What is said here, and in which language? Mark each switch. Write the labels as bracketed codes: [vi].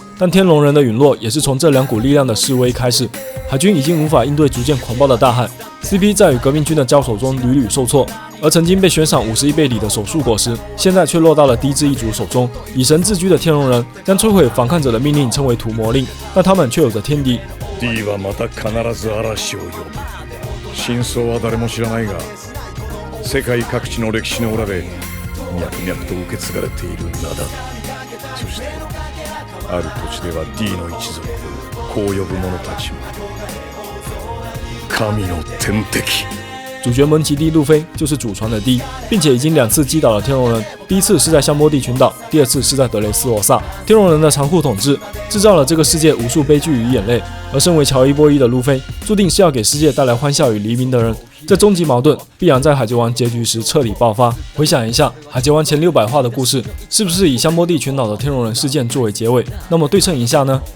[zh] 但天龙人的陨落也是从这2股力量的示威开始，海军已经无法应对逐渐狂暴的大海， CP 在与革命军的交手中屡屡受挫，而曾经被悬赏51倍里的手术果实，现在却落到了低智一族手中。以神自居的天龙人将摧毁反抗者的命令称为屠魔令，但他们却有着天敌。 [ja] D はまた必ず嵐を呼ぶ。真相は誰も知らないが、世界各地の歴史の裏で脈々と受け継がれている名だ。そしてある土地では D の一族こう呼ぶ者たちも神の天敵。 [zh] 主角蒙奇 D 路飞就是祖传的 D， 并且已经2次击倒了天龙人，第一次是在香波地群岛，第2次是在德雷斯罗萨。天龙人的残酷统治制造了这个世界无数悲剧与眼泪，而身为乔伊波伊的路飞，注定是要给世界带来欢笑与黎明的人。这终极矛盾必然在海贼王结局时彻底爆发。回想一下海贼王前600话的故事，是不是以香波地群岛的天龙人事件作为结尾？那么对称一下呢？